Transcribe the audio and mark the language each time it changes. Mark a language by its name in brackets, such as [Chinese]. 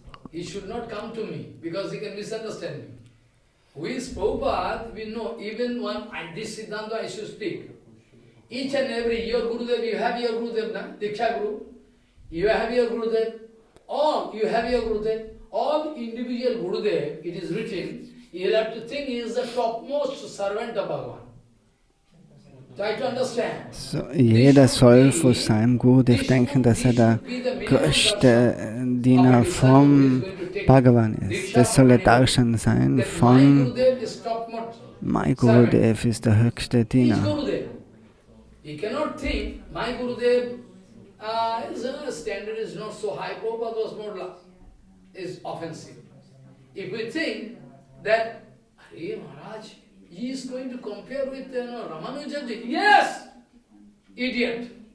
[English] He should not come to me because he can misunderstand me. Who is Prabhupada, we know, even when this Siddhanta I should speak. Each and every, your Gurudev, you have your Gurudev, na? Diksha Guru. You have your Gurudev. All, you have your Gurudev. All individual Gurudev, it is written, you have to think he is the topmost servant of Bhagavan. Try to understand. [German] So, jeder soll vor seinem Gurudev denken, dass er der größte Diener vom Bhagavan ist. Das soll der Darshan sein von mein Gurudev ist der höchste Diener. [English] You cannot think, my Gurudev, his standard is not so high, Prabhupada was more is offensive. If we think that, Hare Maharaj, he is going to compare with Ramanujaji. Yes! Idiot!